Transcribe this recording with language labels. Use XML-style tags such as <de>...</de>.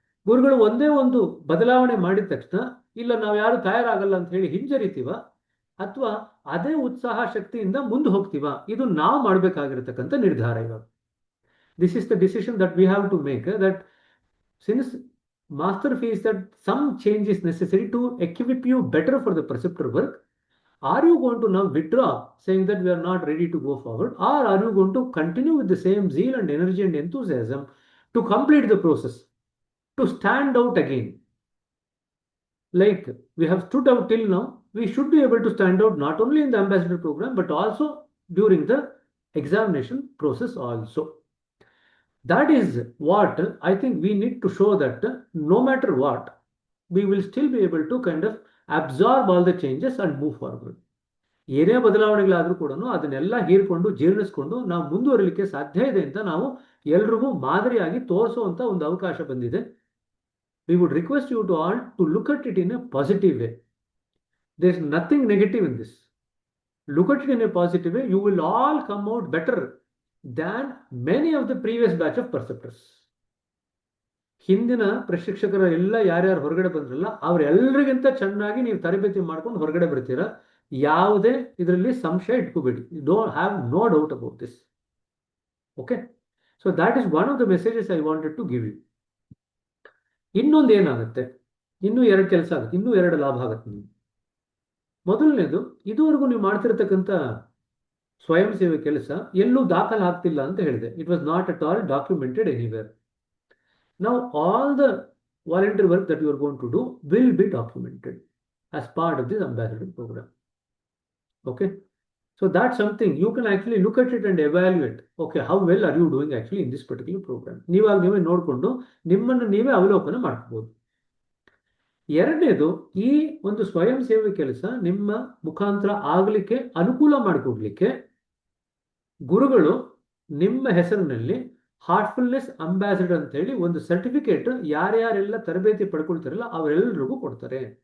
<kn>ಗುರುಗಳು ಒಂದೇ ಒಂದು ಬದಲಾವಣೆ ಮಾಡಿದ ತಕ್ಷಣ ಇಲ್ಲ ನಾವು ಯಾರು ತಯಾರಾಗಲ್ಲ ಅಂತ ಹೇಳಿ ಹಿಂಜರಿತೀವ, ಅಥವಾ ಅದೇ ಉತ್ಸಾಹ ಶಕ್ತಿಯಿಂದ ಮುಂದೆ ಹೋಗ್ತೀವ? ಇದು ನಾವು ಮಾಡಬೇಕಾಗಿರತಕ್ಕಂಥ ನಿರ್ಧಾರ ಇವಾಗ.</kn> <en>This is the decision that we have to make, that since master fees that some change is necessary to equip you better for the preceptor work. Are you going to now withdraw, saying that we are not ready to go forward, or are you going to continue with the same zeal and energy and enthusiasm to complete the process, to stand out again? Like we have stood out till now, we should be able to stand out not only in the ambassador program, but also during the examination process also. That is what I think we need to show, that no matter what, we will still be able to kind of absorb all the changes and move forward.</en> <kn>ಏನೇ ಬದಲಾವಣೆಗಳಾದರೂ ಕೂಡ ಅದನ್ನೆಲ್ಲ ಹೀರ್ಕೊಂಡು ಜೀರ್ಣಿಸ್ಕೊಂಡು ನಾವು ಮುಂದುವರಿಲಿಕ್ಕೆ ಸಾಧ್ಯ ಇದೆ ಅಂತ ನಾವು ಎಲ್ರಿಗೂ ಮಾದರಿಯಾಗಿ ತೋರಿಸುವಂತ ಒಂದು ಅವಕಾಶ ಬಂದಿದೆ.</kn> <en>We would request you to all to look at it in a positive way. There is nothing negative in this. Look at it in a positive way. You will all come out better than many of the previous batch of perceptors.</en> <kn>ಹಿಂದಿನ ಪ್ರಶಿಕ್ಷಕರ ಎಲ್ಲ ಯಾರ್ಯಾರು ಹೊರಗಡೆ ಬಂದ್ರಲ್ಲ ಅವರೆಲ್ಲರಿಗಿಂತ ಚೆನ್ನಾಗಿ ನೀವು ತರಬೇತಿ ಮಾಡ್ಕೊಂಡು ಹೊರಗಡೆ ಬರ್ತೀರಾ. ಯಾವುದೇ ಇದರಲ್ಲಿ ಸಂಶಯ ಇಟ್ಕೋಬೇಡಿ.</kn> <en>You don't have no doubt about this. Okay, so that is one of the messages I wanted to give you.</en> <kn>ಇನ್ನೊಂದು ಏನಾಗುತ್ತೆ, ಇನ್ನೂ 2 ಕೆಲಸ ಆಗುತ್ತೆ, ಇನ್ನೂ 2 ಲಾಭ ಆಗುತ್ತೆ ನಿಮ್ಗೆ. ಮೊದಲನೇದು, ಇದುವರೆಗೂ ನೀವು ಮಾಡ್ತಿರ್ತಕ್ಕಂಥ ಸ್ವಯಂ ಸೇವೆ ಕೆಲಸ ಎಲ್ಲೂ ದಾಖಲೆ ಆಗ್ತಿಲ್ಲ ಅಂತ ಹೇಳಿದೆ.</kn> <en>It was not at all documented anywhere. Now all the volunteer work that you are going to do will be documented as part of this ambassador program. Okay, so that's something you can actually look at it and evaluate. Okay, how well are you doing actually in this particular program?</en> <kn>ನೀವೇ ನೋಡಿಕೊಂಡು ನಿಮ್ಮನ್ನು ನೀವೇ ಅವಲೋಕನ ಮಾಡ್ಕೋಬಹುದು. ಎರಡನೇದು, ಈ ಒಂದು ಸ್ವಯಂ ಸೇವೆ ಕೆಲಸ ನಿಮ್ಮ ಮುಖಾಂತರ ಆಗಲಿಕ್ಕೆ ಅನುಕೂಲ ಮಾಡಿಕೊಡ್ಲಿಕ್ಕೆ ಗುರುಗಳು ನಿಮ್ಮ ಹೆಸರಿನಲ್ಲಿ ಹಾರ್ಟ್ಫುಲ್ನೆಸ್ ಅಂಬಾಸಿಡರ್ ಅಂತ ಹೇಳಿ ಒಂದು ಸರ್ಟಿಫಿಕೇಟ್ ಯಾರ್ಯಾರೆಲ್ಲ ತರಬೇತಿ ಪಡ್ಕೊಳ್ತಾರಲ್ಲ ಅವರೆಲ್ಲರಿಗೂ ಕೊಡ್ತಾರೆ.</kn>